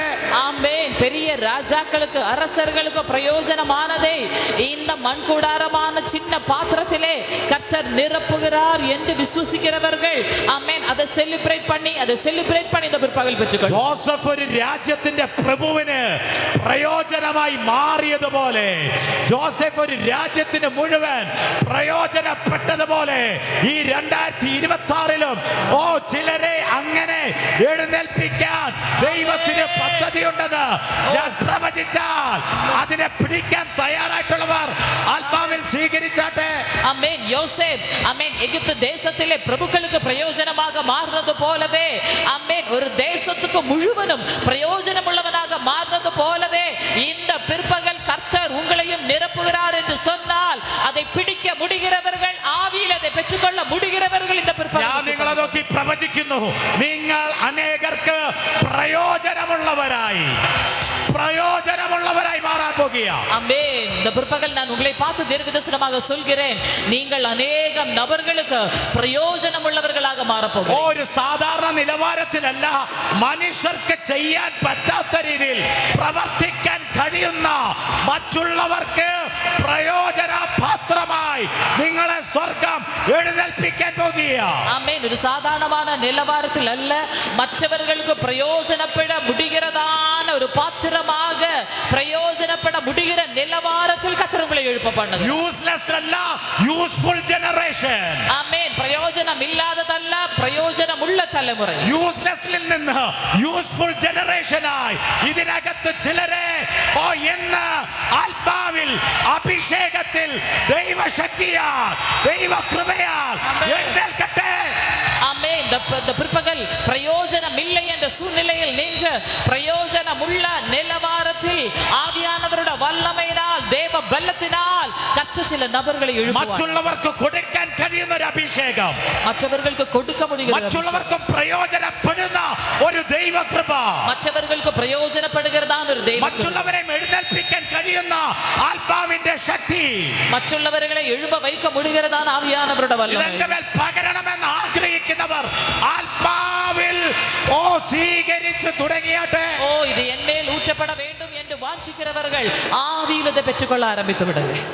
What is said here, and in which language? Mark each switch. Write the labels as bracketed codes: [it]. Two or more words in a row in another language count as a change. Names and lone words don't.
[ta] ஆமென். பெரிய ராஜாக்களுக்கு, அரசர்களுக்கு பிரயோஜனமானதை இந்த மண்கூடாரமான சின்ன பாத்திரத்திலே கர்த்தர் நிரப்புகிறார் என்று விசுவசிக்கிறவர்கள் ஆமென் அதை செலிப்ரேட் பண்ணி இந்த பிற்பகல் பெற்றுக்கொள். [ml] ജോസഫ് ഒരു രാജ്യത്തിന്റെ പ്രഭുവിന് പ്രയോജനമായി മാറിയതുപോലെ, ജോസഫ് ഒരു രാജ്യത്തിന് മുഴുവൻ പ്രയോജനപ്പെട്ടതുപോലെ ഈ 2026 ചിലരെ അങ്ങനെ എഴുന്നേൽപ്പിക്കാൻ ദൈവത്തിന് പദ്ധതിയുണ്ടെന്ന് ഞാൻ പ്രവചിച്ചാൽ അതിനെ പിടിക്കാൻ തയ്യാറായിട്ടുള്ളവർ ആത്മാവിൽ സ്വീകരിച്ചാട്ടെ. [ta] ஆமென். யோசேப் ஆமென் எகிப்து தேசத்திலே பிரபுக்களுக்கு பிரயோஜனமாக மாறினது போலவே ஆமென் ஒரு தேசத்துக்கு முழுவதும் பிரயோஜனமுள்ளவனாக மாறினது போலவே இந்த பிற்பகல் கர்த்தர் உங்களையும் நிரப்புகிறார் என்று சொன்னால் அதை பிடிக்க முடிகிறவர்கள், ஆவியில் அதை பெற்றுக்கொள்ள முடிகிறவர்கள் இந்த பிற்பகல். [ml] ഞാൻ നിങ്ങളെ നോക്കി പ്രവചിക്കുന്നു, നിങ്ങൾ അനേകർക്ക് പ്രയോജനമുള്ളവരായി മാറാൻ പോകുക. [ta] ஆமென். இந்த பிற்பகல் நான் உங்களை பார்த்து தீர்க்கதரிசனமாக சொல்கிறேன், நீங்கள் அநேகம் நபர்களுக்கு பிரயோஜனம் உள்ளவர்களாக மாற போகிறீர்கள். [ml] ഒരു സാധാരണ നിലവാരത്തിലല്ല, മനുഷ്യർക്ക് ചെയ്യാൻ പറ്റാത്ത രീതിയിൽ പ്രവർത്തിക്കാൻ കഴിയുന്ന, മറ്റുള്ളവർക്ക് പ്രയോജനപാത്രമായി നിങ്ങളെ സ്വർഗ്ഗം എഴുന്നേൽപ്പിക്കാൻ പോകുക. [ta] ஆமென். ஒரு சாதாரணமான நிலவரத்தில் அல்ல, மற்றவர்களுக்கு பிரயோஜனப்பட முடிகிறதான ஒரு பாத்திரமாக பிரயோஜனப்பட முடிகிற நிலவரத்தில் கர்த்தர் உங்களை எழுப்ப பண்ணுங்க. [ml] യൂസ്ലെസ് അല്ല, [en] useful generation. [ta] ஆமென். பிரயோஜனம் இல்லாததல்ல, பிரயோஜனம் உள்ள தலைமுறை. [ml] യൂസ്ലെസ്സിൽ നിന്ന് [en] useful generationആയി [ml] ഇതിനകത്ത് ചിലരെ എന്ന് ആത്മാവിൽ, അഭിഷേകത്തിൽ, ദൈവശക്തിയാൽ, ദൈവകൃപയാൽ എഴുന്നേൽക്കട്ടെ. [ta] ஆமென். இந்த பிற்பகல் பிரயோஜனம் இல்லை என்ற சூழ்நிலையில் நின்று பிரயோஜனம் உள்ள நிலவரத்தில் ஆவியானவருடைய வல்லமையினால், தேவ பலத்தினால் கற்ற சில நபர்களை எழுப்புவார். [ml] മറ്റുള്ളവർക്ക് കൊടുക്കാൻ കഴിയുന്ന ഒരു അഭിഷേകം, [ta] மற்றவர்களுக்கு கொடுக்க முடிகிற, [ml] മറ്റുള്ളവർക്ക് പ്രയോജനപ്പെടുന്ന ഒരു ദൈവകൃപ, മറ്റവർക്ക് പ്രയോജനപ്പെടുகிறதான ഒരു ദൈവകൃപ, മറ്റുള്ളവരെ എഴുന്നേൽപ്പിക്കാൻ കഴിയുന്ന ആത്മാവിന്റെ ശക്തി, മറ്റുള്ളവരെ എഴുമ്പ [ta] வைக்க முடிகிறதான ஆவியானவருடைய வல்லமை [ml] പകരണമെന്ന് ആഗ്രഹിക്കുന്നവർ ആത്മാവിൽ സ്വീകരിച്ചു തുടങ്ങിയാട്ടെ. [ta] இது என்மேல் ஊற்றப்பட வேண்டும் என்று வாஞ்சிக்கிறவர்கள் ஆவியில் அதை பெற்றுக்கொள்ள ஆரம்பித்து விடுங்க.